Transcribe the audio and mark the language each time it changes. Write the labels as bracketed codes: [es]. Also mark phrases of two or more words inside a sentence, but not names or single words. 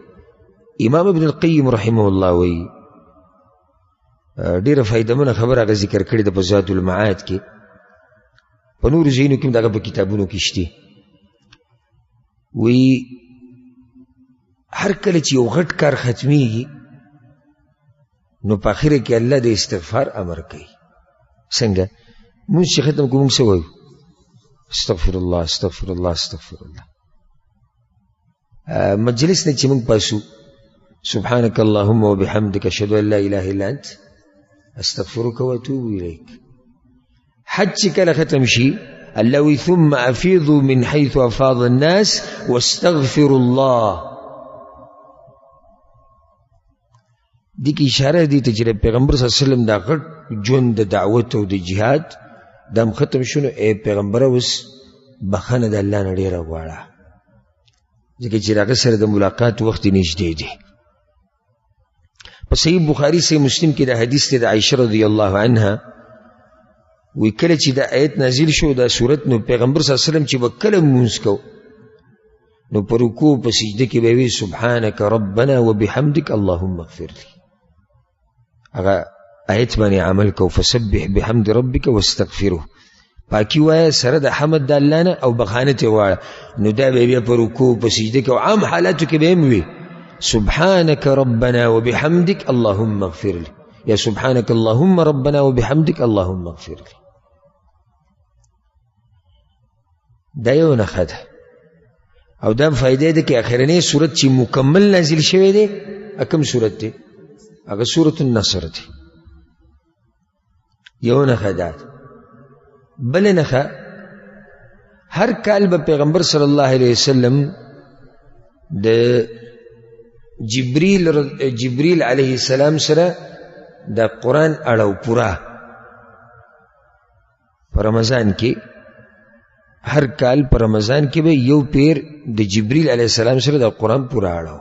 [ps] امام ابن القیم [ar] رحمه الله [ps] وایي ډېره فایدهمنه خبره هغه ذکر کړې ده په ذات المعاد کې، په نورو ځایونو کې هم دغه په کتابونو کې شته. وایي هر کله چې یو غټ کار ختمیږي نو په اخره کې الله د استغفار امر کوي. څنګه؟ مونږ چې ختم کوو مونږ څه وایو؟ [ar] استغفر الله استغفر الله استغفر الله. [ps] مجلس نه چې مونږ پاسو [ar] سبحانك اللهم وبحمدك اشهد ان لا اله الا انت استغفرك واتوب اليك. [ps] حج چې کله ختم شي الله وی [ar] ثم افیضوا من حيث افاض الناس واستغفروا الله. [ps] دې کې اشاره دی ته چې پیغمبر [ar] صلی الله علیه وسلم [ps] دا غټ ژوند د دعوت او د جهاد دا هم ختم شو، نو ای پیغمبره اوس بخښنه د الله نه ډېره غواړه، ځکه چې د هغه سره د ملاقات وخت یې نږدې دی. په صحیح بخاري صحیح مسلم کې دا حدیث دی د عایشه [ar] رضی الله عنها [ps] وی کله چې دا آیت نازل شو دا صورت، نو پیغمبر [ar] صلی الله علیه وسلم [ps] چې به کله لمونځ کو نو په رکوع په سجده کې به وی [ar] سبحانك ربنا وبحمدك اللهم اغفر لي. [ps] هغه آیت باندې عمل کو [ar] فسبح بحمد ربك واستغفره. [ps] پاکی وایه سره د حمد د الله نه او بخانه ترې غواړه. نو دا به بیا په رکوع په سجده کې او عام حالاتو کې به هم وي [ar] سبحانك ربنا وبحمدك اللهم اغفر لي [ps] یا [ar] سبحانك اللهم ربنا وبحمدك اللهم اغفر لي. [ps] دا یو نښه ده. او دا فائدې ده کې اخرنی صورت چې مکمل نازل شوی دی کوم صورت دی؟ هغه سورة النصر دی. یو نښه ده. بل نښه هر کال به پیغمبر [ar] صلی الله علیه وسلم [ps] د جبریل [ar] علیه السلام [ps] سره د قرآن اړو پورا په رمضان کې هر کال په رمضان کې به یو پیر د جبریل [ar] علیه السلام [ps] سره د قرآن پورا اړو.